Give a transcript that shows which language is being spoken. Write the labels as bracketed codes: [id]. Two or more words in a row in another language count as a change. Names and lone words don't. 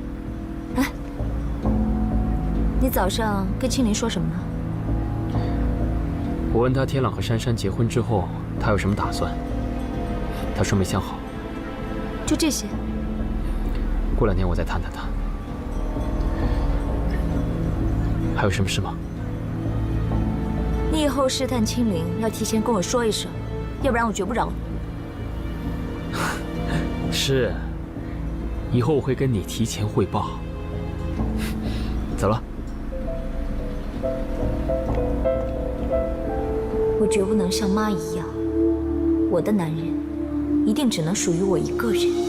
[zh] 哎，你早上跟青林说什么呢？我问他天朗和珊珊结婚之後，他有什麼打算？他說沒想好。就這些？過2天我再探探他。還有什麼事嗎？你以後試探青林要提前跟我說一聲，要不然我絕不饒你。是，以後我會跟你提前匯報。走了。我絕不能像媽一樣，我的男人一定只能屬於我一個人。